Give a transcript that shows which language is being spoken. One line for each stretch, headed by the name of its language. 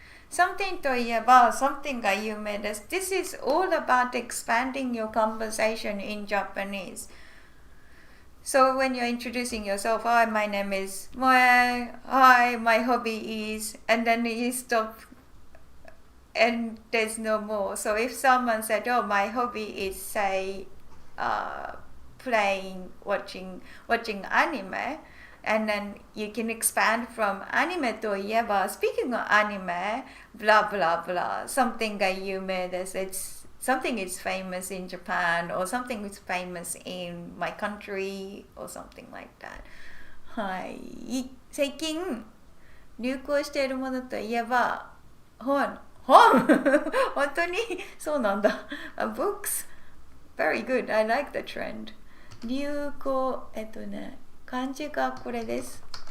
Japanese: Something といえば something が有名です。
English: This is all about expanding your conversation in Japanese.So when you're introducing yourself, hi, my name is Moe, hi, my hobby is, and then you stop and there's no more. So if someone said, oh, my hobby is, say, watching anime, and then you can expand from anime to いえば speaking of anime, blah, blah, blah,
Japanese: something が有名です。
English: Something is famous in Japan or something is famous in my country or something like that.
Japanese: はい。最近流行しているものといえば本本当にそうなんだ。
English: Books. Very good. I like the trend.
Japanese: 流行漢字がこれです。